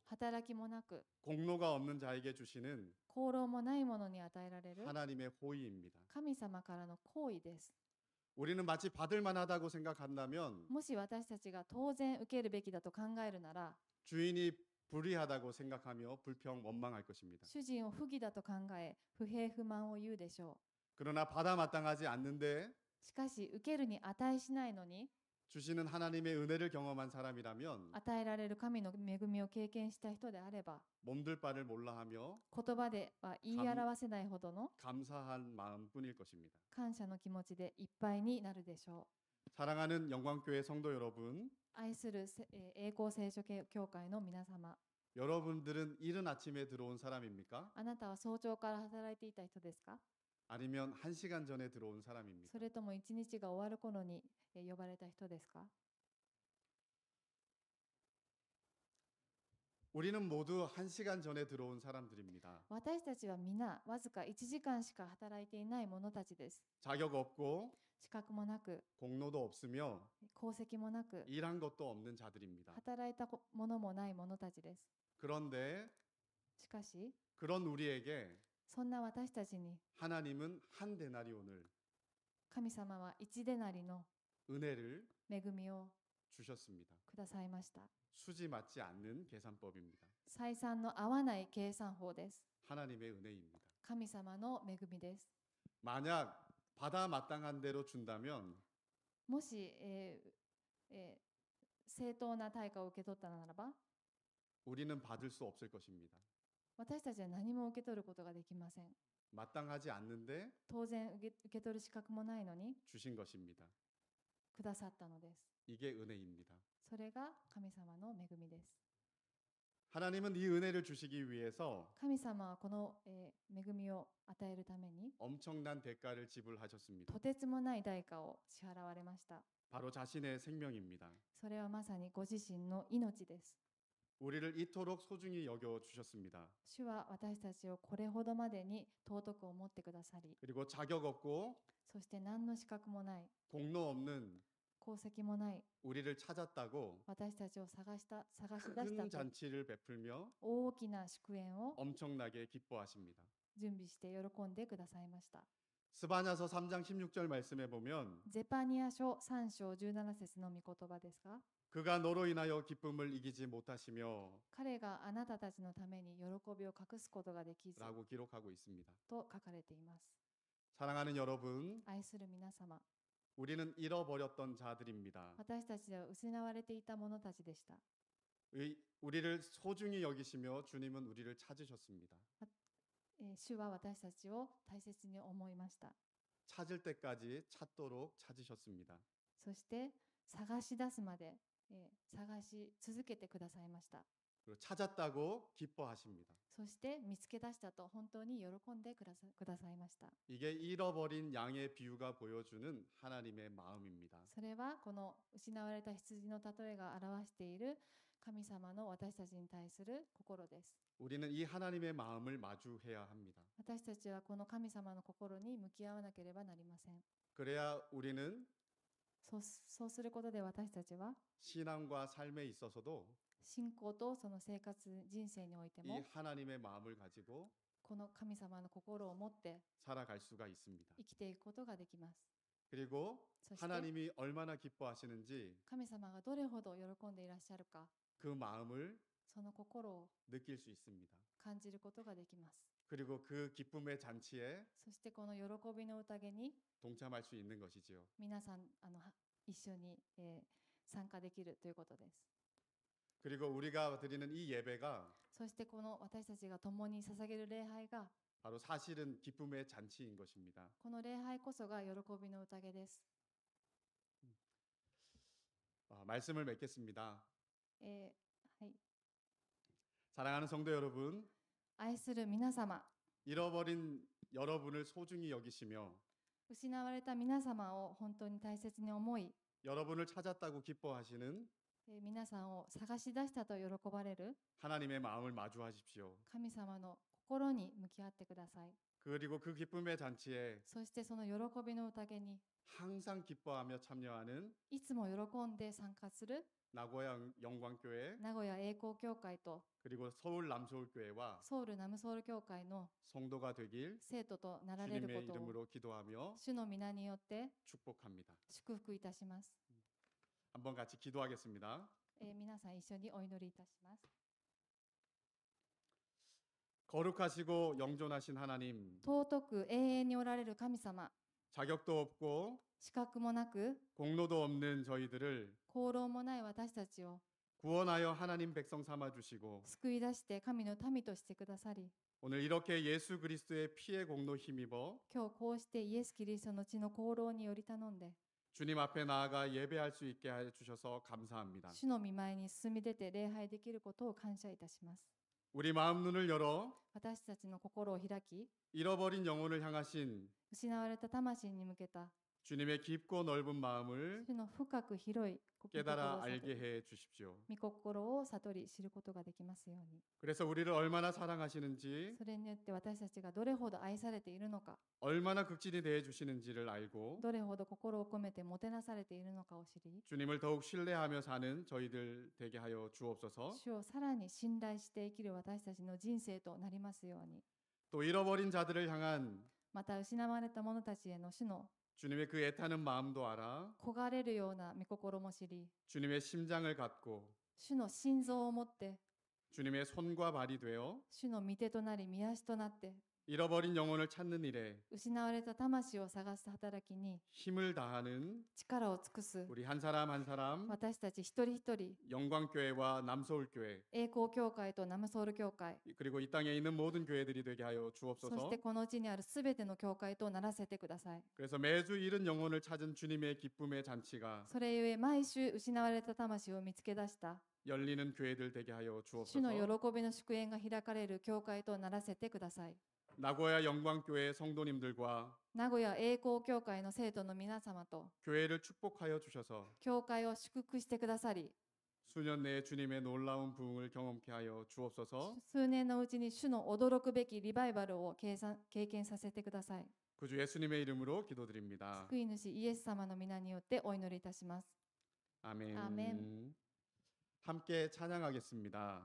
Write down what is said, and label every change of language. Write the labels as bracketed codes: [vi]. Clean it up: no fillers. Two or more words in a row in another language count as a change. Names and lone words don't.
[ja] 働きもなく、 [ko] 공로가 없는 자에게 주시는 [ja] 功労もない者に与えられる [ko] 하나님의 호의입니다. [ja] 神様からの行為です。 [ko] 우리는 마치 받을 만하다고 생각한다면 [ja] もし私たちが当然受けるべきだと考えるなら、 [ko] 주인이 불의하다고 생각하며 불평 원망할 것입니다. [ja] 主人を不義だと考え、不平不満を言うでしょ [ko] 그러나 받아 마땅하지 않는데 [ja] う。しかし、受けるに値しないのに、 [ko] 주시는 하나님의 은혜를 경험한 사람이라면 [ja] 与えられる神の恵みを経験した人であれば、 [ko] 몸둘 바를 몰라하며 [ja] 言葉では言い表せないほどの [ko] 감사한 마음뿐일 것입니다. [ja] 感謝の気持ちでいっぱいになるでしょ [ko] 사랑하는 영광교회 성도 여러분, [ja] う。愛する栄光聖書教会の皆様、 [ko] 여러분들은 이른 아침에 들어온 사람입니까? [ja] あなたは早朝から働いていた人ですか？ [ko] 아니면 1시간 전에 들어온 사람입니까? [ja] それとも一日が終わる頃に呼ばれた人ですか？ [ko] 우리는 모두 1시간 전에 들어온 사람들입니다. [ja] 私たちは皆わずか1時間しか働いていない者たちです。 [ko] 자격 없고 [ja] 資格もなく、 [ko] 공로도 없으며 [ja] 功績もなく、 [ko] 일한 것도 없는 자들입니다. [ja] 働いたものもない者たちです。 [ko] 그런데 [ja] しかし、 [ko] 그런 우리에게 [ja] そんな私たちに [ko] 하나님은 한 데나리온을 [ja] 神様は1デナリの [ko] 은혜를 [ja] 恵みを [ko] 주셨습니다. [ja] くださいました。 [ko] 수지 맞지 않는 계산법입니다. [ja] 採算の合わない計算法です。 [ko] 하나님의 은혜입니다. [ja] 神様の恵みです。 [ko] 만약 받아 마땅한 대로 준다면 [ja] もし、正当な対価を受け取ったならば、 [ko] 우리는 받을 수 없을 것입니다. [ja] 私たちは何も受け取ることができません。 [ko] 마땅하지 않는데 [ja] 当然受け取る資格もないのに [ko] 주신 것입니다. [ja] くださったのです。 [ko] 이게 은혜입니다. [ja] それが神様の恵みです。 [ko] 하나님은 이 은혜를 주시기 위해서 [ja] 神様はこの、恵みを与えるために [ko] 엄청난 대가를 지불하셨습니다. [ja] とてつもない代価を支払われました。 [ko] 바로 자신의 생명입니다. [ja] それはまさにご自身の命です。 [ko] 우리를 이토록 소중히 여겨 주셨습니다. [ja] 主は私たちをこれほどまでに尊く思ってくださり、 [ko] 그리고 자격 없고 [ja] そして何の資格もない、 [ko] 공로 없는 [ja] 功績もない [ko] 우리를 찾았다고 [ja] 私たちを探し出し [ko] 큰 [ja] たと [ko] 잔치를 베풀며 [ja] 大きな祝宴を [ko] 엄청나게 기뻐하십니다. [ja] 準備して喜んでくださいました。 [ko] 스바냐서 3장 16절 말씀에 보면 [ja] ゼパニア書3章17節の御言葉ですが、 [ko] 그가 너로 인하여 기쁨을 이기지 못하시며 [ja] 彼があなたたちのために喜びを隠すことができず [ko] 라고 기록하고 있습니다. [ja] と書かれています。 [ko] 사랑하는 여러분, [ja] 愛する皆様、 [ko] 우리는 잃어버렸던 자들입니다. [ja] 私たちは失われていた者たちでした。 [ko] 우리를 소중히 여기시며 주님은 우리를 찾으셨습니다. [ja] 主は私たちを大切に思いました。 [ko] 찾을 때까지 찾도록 찾으셨습니다. [ja] そして探し出すまで、探し続けてくださいました。 [ko] 그리고 찾았다고 기뻐하십니다. [ja] そして見つけ出したと本当に喜んでくださいました。 [ko] 이게 잃어버린 양의 비유가 보여주는 하나님의 마음입니다. [ja] それはこの失われた羊の例えが表している神様の私たちに対する心です。 [ko] 우리는 이 하나님의 마음을 마주해야 합니다. [ja] 私たちはこの神様の心に向き合わなければなりません。 [ko] 그래야 우리는 [ja] そうすることで私たちは [ko] 신앙과 삶에 있어서도 [ja] 信仰とその生活人生において [ko] 이 [ja] も [ko] 하나님의 마음을 가지고 [ja] この神様の心を持って [ko] 살아갈 수가 있습니다. [ja] 生きていくことができます。 [ko] 그리고 [ja] そして [ko] 하나님이 얼마나 기뻐하시는지 [ja] 神様がどれほど喜んでいらっしゃるか、 [ko] 그 마음을 [ja] その心を [ko] 느낄 수 있습니다. [ja] 感じることができます。 [ko] 그리고 그 기쁨의 잔치에 [ja] そしてこの喜びの宴に [ko] 동참할 수 있는 것이지요. [ja] 皆さん一緒に、参加できるということです。 [ko] 그리고 우리가 드리는 이 예배가 [ja] そしてこの私たちが共に捧げる礼拝が [ko] 바로 사실은 기쁨의 잔치인 것입니다. [ja] この礼拝こそが喜びの宴です。 [ko] 말씀을 맺겠습니다. [ja] はい、 [ko] 사랑하는 성도 여러분, [ja] 愛する皆様、 [ko] 잃어버린 여러분을 소중히 여기시며 [ja] 失われた皆様を本当に大切に思い、 [ko] 여러분을 찾았다고 기뻐하시는 [ja] 皆さんを探し出したと喜ばれる [ko] 하나님의 마음을 마주하십시오. [ja] 神様の心に向き合ってください。 [ko] 그리고 그 기쁨의 잔치에 [ja] そしてその喜びの宴に [ko] 항상 기뻐하며 참여하는 [ja] いつも喜んで参加する [ko] 나고야 영광교회 [ja] 名古屋栄光教会と [ko] 그리고 서울 남서울교회와 [ja] ソウルナムソウル教会の [ko] 성도가 되길 [ja] 生徒となられる [ko] 주님의 [ja] ことを [ko] 이름으로 기도하며 [ja] 主の皆によって [ko] 축복합니다. [ja] 祝福いたします。 [ko] 한번 같이 기도하겠습니다. [ja] 皆さん一緒にお祈りいたします。 [ko] 거룩하시고 영존하신 하나님, [ja] 尊く永遠におられる神様、 [ko] 자격도 없고 [ja] 資格もなく [ko] 공로도 없는 저희들을 [ja] 功労もない私たちを [ko] 구원하여 하나님 백성 삼아 주시고 [ja] 救い出して神の民としてくださり、 [ko] 오늘 이렇게 예수 그리스도의 피의 공로 힘입어 [ja] 今日こうしてイエス・キリストの血の功労により頼んで [ko] 주님 앞에 나아가 예배할 수 있게 해 주셔서 감사합니다. [ja] 主の御前に進み出て礼拝できることを感謝いたします。 [ko] 우리 마음 눈을 열어 [ja] 私たちの心を開き、 [ko] 잃어버린 영혼을 향하신 [ja] 失われた魂に向けた [ko] 주님의 깊고 넓은 마음을 [ja] 主の深く広い御心を [ko] 깨달아 [ja] 悟 [ko] 알게 [ja] り [ko] 해 주십시오. [ja] 御心を悟り知ることができますように。 [ko] 그래서 우리를 얼마나 사랑하시는지, [ja] それによって私たちがどれほど愛されているのか、 [ko] 얼마나 극진히 대해 주시는지를 알고 [ja] どれほど心を込めてもてなされているのかを知り、 [ko] 주님을 더욱 신뢰하며 사는 저희들 되게 하여 주옵소서. [ja] 主をさらに信頼して生きる私たちの人生となりますように。 [ko] 또 잃어버린 자들을 향한 [ja] また失われた者たちへの主の [ko] 주님의 그 애타는 마음도 알아 [ja] 焦がれるような御心も知り、 [ko] 주님의 심장을 갖고 [ja] 主の心臓を持って、 [ko] 주님의 손과 발이 되어 [ja] 主の御手となり御足となって、 [ko] 잃어버린 영혼을 찾는 일에 [ja] 失われた魂を探す働きに [ko] 힘을 다하는 [ja] 力を尽くす [ko] 우리 한 사람 한 사람 [ja] 私たち一人一人、 [ko] 영광교회와 남서울교회 [ja] 栄光教会とナムソウル教会、 [ko] 그리고 이 땅에 있는 모든 교회들이 되게 하여 [ja] そし [ko] 주옵소서. [ja] てこの地にあるすべての教会とならせてください。 [ko] 그래서 매주 잃은 영혼을 찾은 주님의 기쁨의 잔치가 [ja] それゆえ毎週失われた魂を見つけ出した [ko] 열리는 교회들 되게 하여 [ja] 主 [ko] 주옵소서. [ja] の喜びの祝宴が開かれる教会とならせてください。 [ko] 나고야 영광교회 성도님들과 [ja] 名古屋栄光教会の生徒の皆様と [ko] 교회를 축복하여 주셔서 [ja] 教会を祝福してくださり、 [ko] 수년 내에 주님의 놀라운 부흥을 경험케 하여 주옵소서. [ja] 数年のうちに主の驚くべきリバイバルを経験させてください。 [ko] 구주 예수님의 이름으로 기도드립니다. [ja] 救い主イエス様の皆によってお祈りいたします。 [ko] 아멘. 아멘. 함께 찬양하겠습니다.